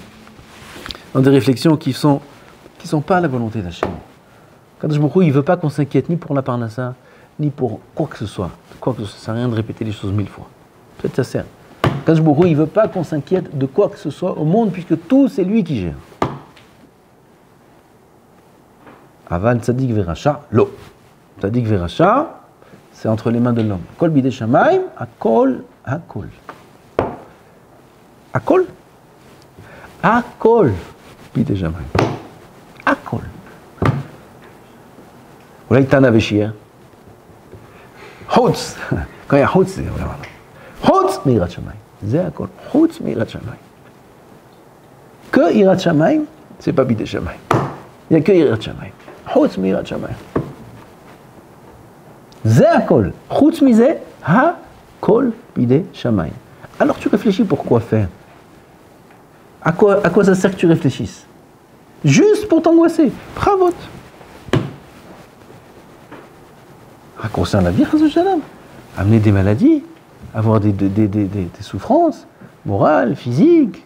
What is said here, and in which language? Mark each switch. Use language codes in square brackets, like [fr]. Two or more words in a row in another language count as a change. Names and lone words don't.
[fr] Dans des réflexions qui sont pas la volonté d'Hachem. [he] קדוש ברוך הוא, [fr] il ne veut pas qu'on s'inquiète ni pour la parnassa, ni pour quoi que ce soit. Quoi que ce soit, ça sert à rien de répéter les choses 1000 fois. Peut-être ça sert. [he] קדוש ברוך הוא, [fr] il ne veut pas qu'on s'inquiète de quoi que ce soit au monde, puisque tout, c'est lui qui gère. [he] אבל צדיק ורשע, לא. צדיק ורשע, [fr] c'est entre les mains de l'homme. [he] הכל בידי שמים, הכל, הכל. הכל? הכל בידי שמים. הכל. אולי תנא ושייר. Chutz. [fr] Quand il y a chutz, c'est vraiment. [he] חוץ מיראת שמים. C'est akol. חוץ מיראת שמים. [fr] Que [he] יראת שמים, [fr] c'est pas [he] בידי שמים. [fr] Il n'y a que [he] יראת שמים. חוץ מיראת שמים. [fr] C'est akol. [he] חוץ מזה, הכל בידי שמים. [fr] Alors tu réfléchis pour quoi faire? À quoi ça sert que tu réfléchisses? Juste pour t'angoisser. Bravo. Raccourcir la vie, amener des maladies, avoir des souffrances morales, physiques.